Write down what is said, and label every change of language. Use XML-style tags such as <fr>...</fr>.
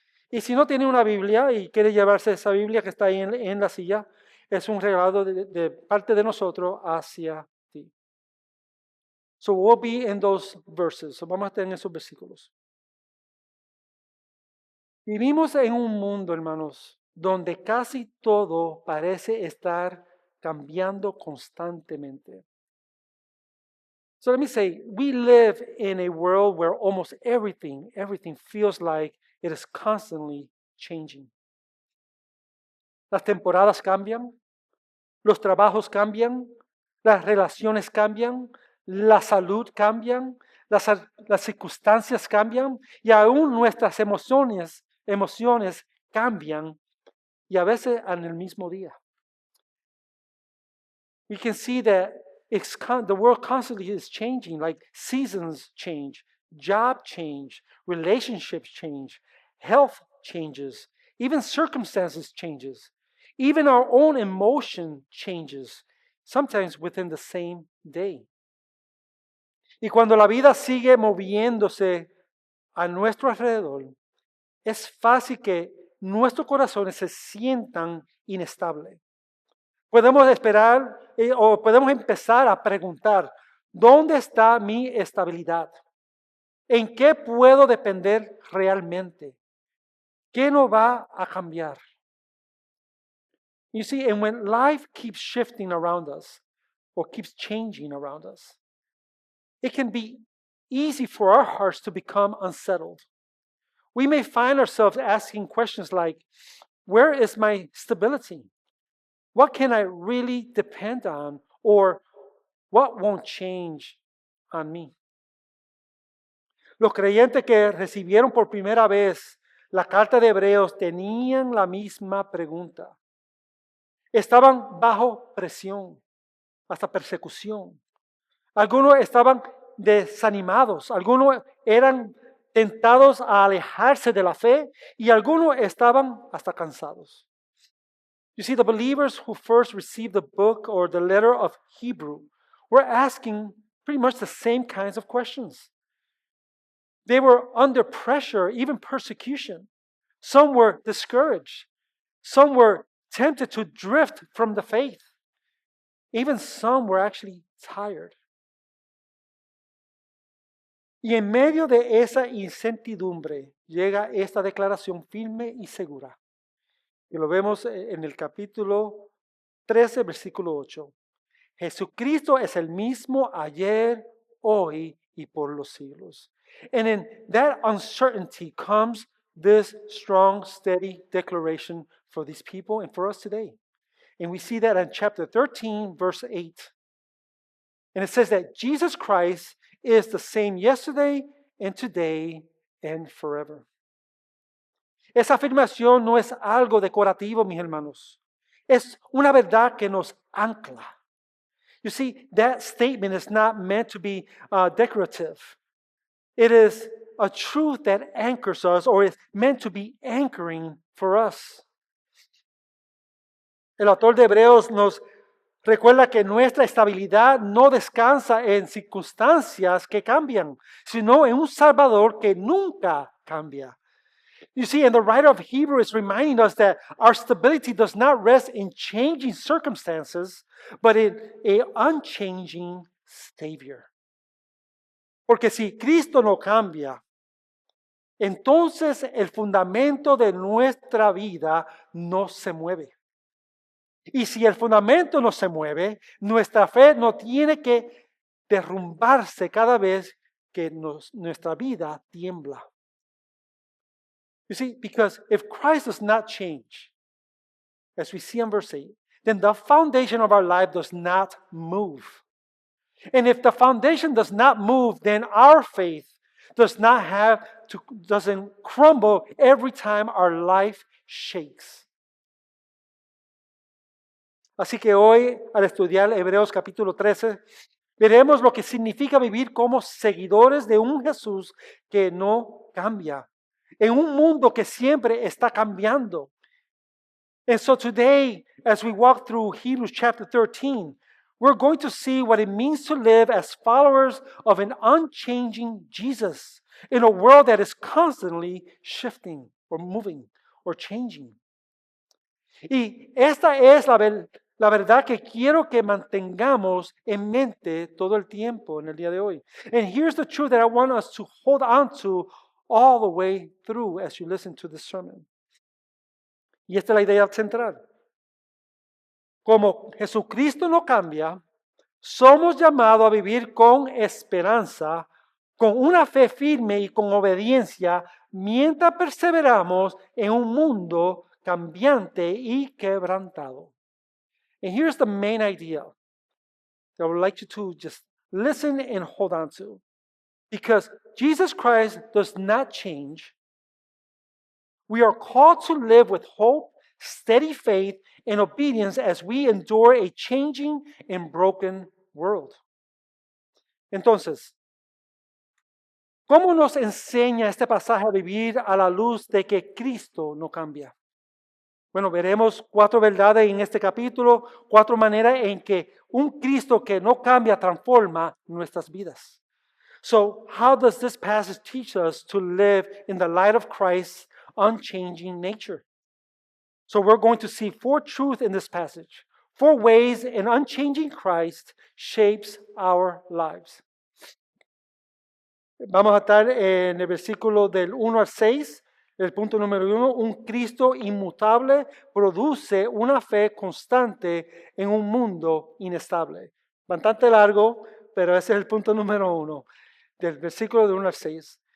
<es>Y si no tiene una Biblia y quiere llevarse esa Biblia que está ahí en la silla, es un regalo de parte de nosotros hacia ti.</es> <en>So we'll be in those verses.</en> <es>So vamos a estar en esos versículos. Vivimos en un mundo, hermanos, donde casi todo parece estar cambiando constantemente.</es> <en>So let me say, we live in a world where almost everything feels like it is constantly changing.</en> <es>Las temporadas cambian, los trabajos cambian, las relaciones cambian, la salud cambian, las circunstancias cambian y aún nuestras emociones cambian y a veces en el mismo día.</es> <en>We can see that the world constantly is changing, like seasons change, job change, relationships change, health changes, even circumstances changes, even our own emotion changes, sometimes within the same day.</en> <es>Y cuando la vida sigue moviéndose a nuestro alrededor, es fácil que nuestros corazones se sientan inestables. Podemos esperar o podemos empezar a preguntar, ¿dónde está mi estabilidad? ¿En qué puedo depender realmente? ¿Qué no va a cambiar?</es> <en>You see, and when life keeps shifting around us or keeps changing around us, it can be easy for our hearts to become unsettled. We may find ourselves asking questions like, where is my stability? What can I really depend on? Or what won't change on me?</en> <es>Los creyentes que recibieron por primera vez la carta de Hebreos tenían la misma pregunta. Estaban bajo presión, hasta persecución. Algunos estaban desanimados, algunos eran tentados a alejarse de la fe y algunos estaban hasta cansados.</es> <en>You see, the believers who first received the book or the letter of Hebrew were asking pretty much the same kinds of questions. They were under pressure, even persecution. Some were discouraged. Some were tempted to drift from the faith. Even some were actually tired.</en> <es>Y en medio de esa incertidumbre llega esta declaración firme y segura. Y lo vemos en el capítulo 13, versículo 8. Jesucristo es el mismo ayer, hoy y por los siglos.</es> <en>And in that uncertainty comes this strong, steady declaration for these people and for us today. And we see that in chapter 13, verse 8. And it says that Jesus Christ is the same yesterday and today and forever.</en> <es>Esa afirmación no es algo decorativo, mis hermanos. Es una verdad que nos ancla.</es> <en>You see, that statement is not meant to be decorative. It is a truth that anchors us or is meant to be anchoring for us.</en> <es>El autor de Hebreos nos recuerda que nuestra estabilidad no descansa en circunstancias que cambian, sino en un Salvador que nunca cambia.</es> <en>You see, and the writer of Hebrews is reminding us that our stability does not rest in changing circumstances, but in an unchanging Savior.</en> <es>Porque si Cristo no cambia, entonces el fundamento de nuestra vida no se mueve. Y si el fundamento no se mueve, nuestra fe no tiene que derrumbarse cada vez que nuestra vida tiembla.</es> <en>You see, because if Christ does not change, as we see in verse 8, then the foundation of our life does not move. And if the foundation does not move, then our faith, doesn't crumble every time our life shakes.</en> <es>Así que hoy, al estudiar Hebreos capítulo 13, veremos lo que significa vivir como seguidores de un Jesús que no cambia, en un mundo que siempre está cambiando.</es> <en>And so today, as we walk through Hebrews chapter 13, we're going to see what it means to live as followers of an unchanging Jesus in a world that is constantly shifting or moving or changing.</en> <es>Y esta es la verdad que quiero que mantengamos en mente todo el tiempo en el día de hoy.</es> <en>And here's the truth that I want us to hold on to all the way through as you listen to this sermon.</en> <es>Y esta es la idea central. Como Jesucristo no cambia, somos llamados a vivir con esperanza, con una fe firme y con obediencia, mientras perseveramos en un mundo cambiante y quebrantado.</es> <en>And here's the main idea that I would like you to just listen and hold on to. Because Jesus Christ does not change. We are called to live with hope, steady faith, and obedience as we endure a changing and broken world.</en> <es>Entonces, ¿cómo nos enseña este pasaje a vivir a la luz de que Cristo no cambia? Bueno, veremos 4 verdades en este capítulo, 4 maneras en que un Cristo que no cambia transforma nuestras vidas.</es> <en>So, how does this passage teach us to live in the light of Christ's unchanging nature? So, we're going to see 4 truths in this passage, 4 ways an unchanging Christ shapes our lives.</en> <es>Vamos a estar en el versículo del 1 al 6. El punto número 1, un Cristo inmutable produce una fe constante en un mundo inestable. Bastante largo, pero ese es el punto número 1, del versículo del 1 al 6.</es>